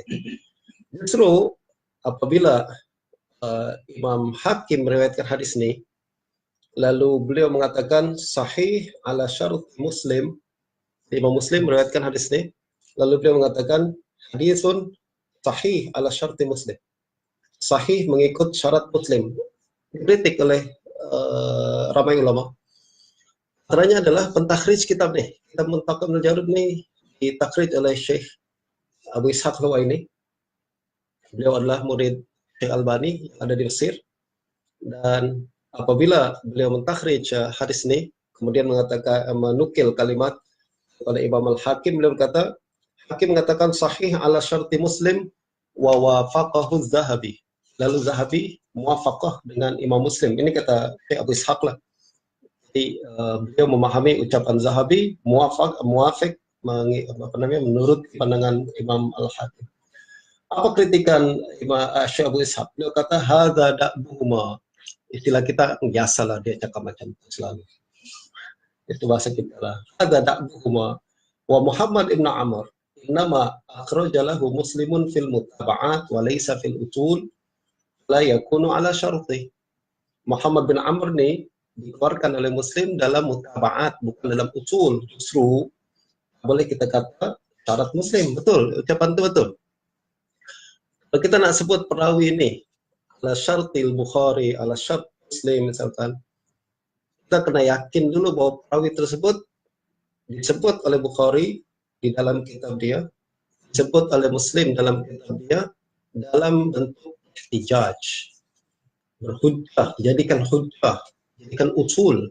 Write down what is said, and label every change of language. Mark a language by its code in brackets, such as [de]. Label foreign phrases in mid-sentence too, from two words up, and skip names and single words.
[ms] Justru apabila Imam Hakim meriwayatkan hadis ini, lalu beliau mengatakan [ar] صحيح على شرط مسلم, [ms] Imam Muslim meriwayatkan hadis ini, lalu beliau mengatakan [ar] حديث صحيح على شرط مسلم, [ms] sahih mengikut syarat Muslim. Dikritik oleh ramai ulama. Antaranya adalah pentakhrij kitab ni. Kitab Muntaqa Ibnu Jarud ni ditakhrij oleh Syekh Abu Ishaq Al-Huwaini. Beliau adalah murid Syekh Albani yang ada di Mesir. Dan apabila beliau mentakhrij hadis ini, kemudian menukil kalimat oleh Imam Al-Hakim, beliau berkata, Hakim mengatakan [ar] صحيح على شرط مسلم ووافقه ذهبي. [ms] Lalu Zahabi muwafaqah dengan Imam Muslim. Ini kata Syekh Abu Ishaq lah. Jadi beliau memahami ucapan Zahabi muwafiq menurut pandangan Imam Al-Hakim. Apa kritikan Syekh Abu Ishaq? Beliau kata [ar] هذا دأبهما. [ms] Istilah kita biasalah dia cakap macam itu selalu. Itu bahasa kita lah. [ar] هذا دأبهما ومحمد بن عمرو إنما أخرج له مسلم في المتابعات وليس في الأصول لا يكون على شرط. [ms] Muhammad bin Amr ni dikeluarkan oleh Muslim dalam mutaba'at, bukan dalam usul. Justru boleh kita kata syarat Muslim. Betul, ucapan itu betul. Kalau kita nak sebut perawi ini [ar] على شرط البخاري, على شرط مسلم [ms] misalkan, kita kena yakin dulu bahwa perawi tersebut disebut oleh Bukhari di dalam kitab dia, disebut oleh Muslim dalam kitab dia, dalam bentuk ihtijaj, berhujjah, jadikan hujjah, jadikan usul.